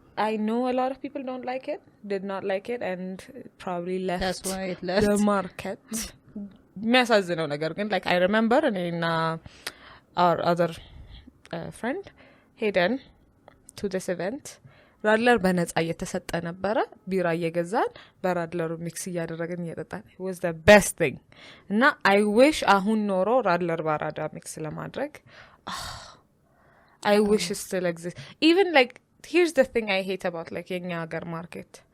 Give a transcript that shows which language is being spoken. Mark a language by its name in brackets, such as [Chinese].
[English] I know a lot of people don't like it, did not like it, and probably left. That's why it left the market. [Amharic] የሚያሳዝነው ነገር ግን [English] like I remember [Amharic] እኔና [English] our other friend [Amharic] ሄደን [English] to this event [Amharic] ራድለር በነፃ እየተሰጠ ነበረ። ቢራ እየገዛን በራድለሩ ሚክስ እያደረግን እየጠጣን. [English] It was the best thing. [Amharic] እና [English] I wish [Amharic] አሁን ኖሮ ራድለር ባራዳ ሚክስ ለማድረግ [English] I wish it still exists. Even like, here's the thing I hate about like [Amharic] የኛ ሀገር [English] market.